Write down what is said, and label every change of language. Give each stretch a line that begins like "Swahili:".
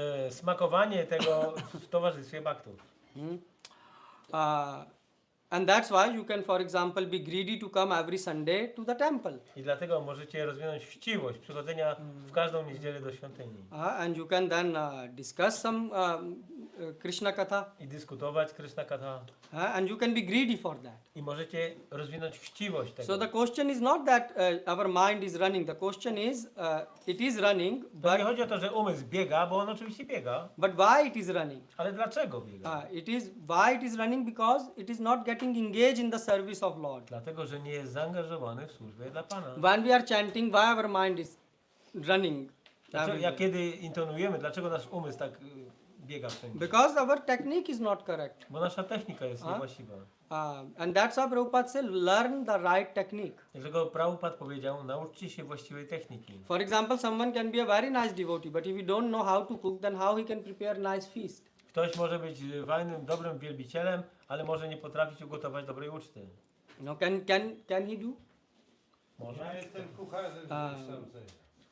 Polish: Smakowanie tego w towarzystwie baktów.
English: And that's why you can, for example, be greedy to come every Sunday to the temple.
Polish: I dlatego możecie rozwinąć chciwość przychodzenia w każdą niedzielę do świątyni.
English: And you can then discuss some Krishna Katha.
Polish: I dyskutować Krishna Katha.
English: And you can be greedy for that.
Polish: I możecie rozwinąć chciwość tego.
English: So the question is not that our mind is running. The question is, it is running,
Polish: To nie chodzi o to, że umysł biega, bo on oczywiście biega.
English: but why it is running?
Polish: Ale dlaczego biega?
English: Why it is running? Because it is not getting engaged in the service of Lord.
Polish: Dlatego, że nie jest zaangażowany w służbę dla Pana.
English: When we are chanting, why our mind is running?
Polish: Dlaczego, jak kiedy intonujemy, dlaczego nasz umysł tak biega wszędzie?
English: Because our technique is not correct.
Polish: Bo nasza technika jest niewłaściwa.
English: And that's why Prabhupada said, learn the right technique.
Polish: Dlatego Prabhupada powiedział, nauczcie się właściwej techniki.
English: For example, someone can be a very nice devotee, but if you don't know how to cook, then how he can prepare nice feast?
Polish: Ktoś może być fajnym, dobrym wielbicielem, ale może nie potrafić ugotować dobrej uczty.
English: No, can he do?
Polish: Może. Ja jestem kucharzem wykształcenia.